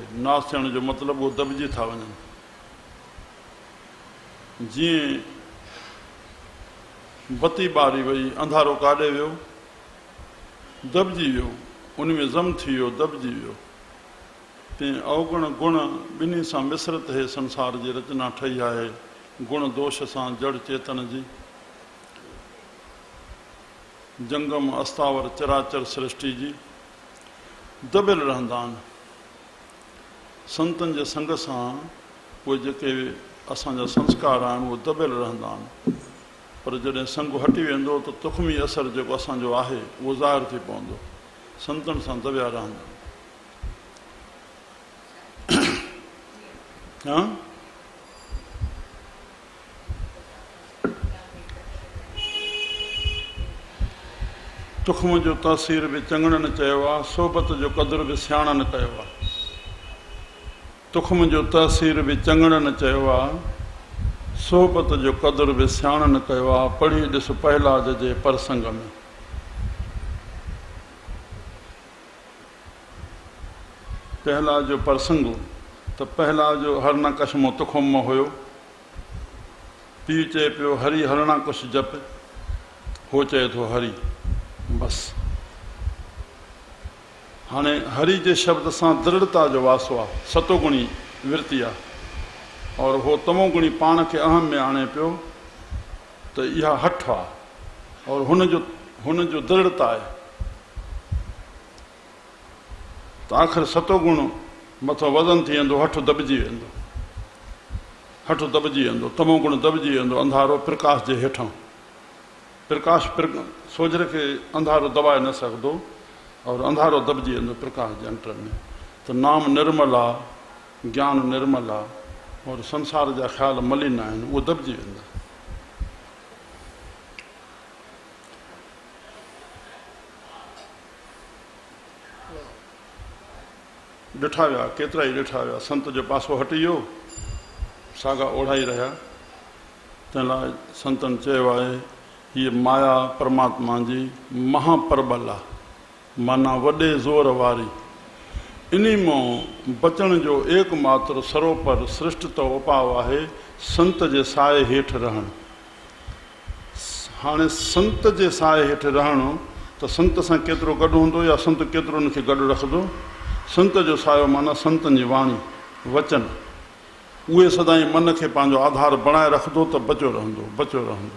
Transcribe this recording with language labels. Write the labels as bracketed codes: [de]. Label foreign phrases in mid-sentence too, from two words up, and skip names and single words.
[sd] नाश थियण जो मतिलबु उहो दॿिजी था वञनि। जीअं बती ॿारी वई, अंधारो काॾे वियो, दॿिजी वियो, उन में ज़म थी वियो, दॿिजी वियो। तीअं अवगुण गुण ॿिन्ही सां मिश्रित हे संसार जी रचना ठही आहे। गुण दोष सां जड़ चेतन जी जंगम अस्तावर चराचर सृष्टि जी दॿियल रहंदा आहिनि। संतनि जे संग सां उहे जेके असांजा संस्कार आहिनि उहे दॿियल रहंदा आहिनि। पर जॾहिं संग हटी वेंदो त तुख़मी असरु जेको असांजो आहे उहो ज़ाहिर थी पवंदो। संतनि सां दॿिया रहंदा। हा तुख़म जो तासीर बि चङड़नि चयो आहे, सोबत जो क़दुरु बि सियाणनि कयो आहे। तुख़म जो तासीर बि चङड़नि चयो आहे, सोबत जो क़दुरु बि सियाणनि कयो आहे। पढ़ी ॾिस पहलाज जे प्रसंग में। पहलाज जो प्रसंग त पहलाज जो हरनाकश मां तुख़म मां हुयो। पीउ चए पियो हरी हरणाकुश जप, हो चए थो हरी बसि। हाणे हरि जे शब्द सां दृढ़ता जो वासो आहे, सतोगुणी वृत्ति आहे। और हो तमोगुणी पाण खे अहम में आणे पियो त इहा हठ आहे और हुनजो दृढ़ता आहे। त आख़िर सतोगुण मथो वज़न थी वेंदो, हठ दॿिजी वेंदो, हठ दॿिजी वेंदो, तमोगुण दॿिजी वेंदो। अंधारो प्रकाश जे हेठां, प्रकाश सोजर खे अंधारो दॿाए न सघंदो और अंधारो दॿिजी वेंदो प्रकाश जे अंटर में। त नाम निर्मल आहे, ज्ञान निर्मल आहे और संसार जा ख़्याल मलिन आहिनि, उहे दॿिजी वेंदा। ॾिठा विया, केतिरा ई ॾिठा विया। संत जो पासो हटी वियो, साॻा ओढ़ाई रहिया। तंहिं लाइ संतनि चयो आहे हीअ माया परमात्मा जी महाप्रबल आहे, माना वॾे ज़ोर वारी। इन्ही मां बचण जो एकमात्र सरोपर सृष्ट तो उपाउ आहे संत जे साए हेठि रहणु। हाणे संत जे साए हेठि रहणु त संत सां केतिरो गॾु हूंदो या संत केतिरो हुनखे गॾु रखंदो। संत जो सायो माना संतनि जी वाणी वचन, उहे सदाईं मन खे पंहिंजो आधार बणाए रखंदो त बचियो रहंदो, बचियो रहंदो।